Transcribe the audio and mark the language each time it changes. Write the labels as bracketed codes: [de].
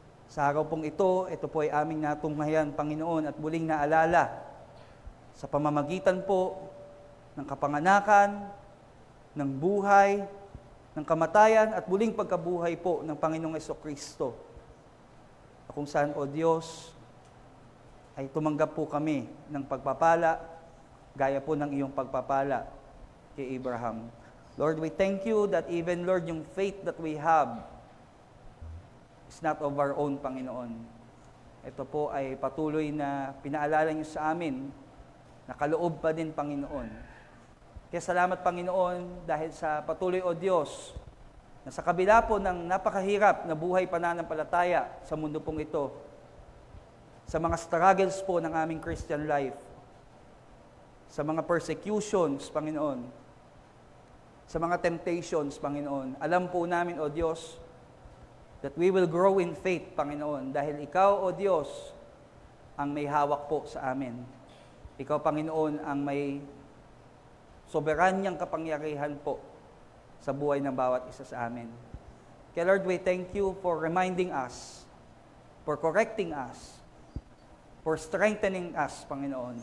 [tl] Sa araw pong ito po ay aming natunghayan, Panginoon, at muling naalala sa pamamagitan po ng kapanganakan, ng buhay, ng kamatayan at muling pagkabuhay po ng Panginoong Jesucristo. Kung saan, O Diyos, ay tumanggap po kami ng pagpapala, gaya po ng iyong pagpapala kay Abraham. [en] Lord, we thank you that even, Lord, yung faith that we have is not of our own, Panginoon. [tl] Ito po ay patuloy na pinaalala niyo sa amin na kaloob pa din, Panginoon. Kaya salamat, Panginoon, dahil sa patuloy, O Diyos, na sa kabila po ng napakahirap na buhay pananampalataya sa mundo pong ito, sa mga struggles po ng aming Christian life, sa mga persecutions, Panginoon, sa mga temptations, Panginoon, alam po namin, O Diyos, [en] that we will grow in faith, [tl] Panginoon, dahil Ikaw, O Diyos, ang may hawak po sa amin. Ikaw, Panginoon, ang may soberanyang kapangyarihan po sa buhay ng bawat isa sa amin. [en] Kaya Lord, we thank you for reminding us, for correcting us, for strengthening us, Panginoon.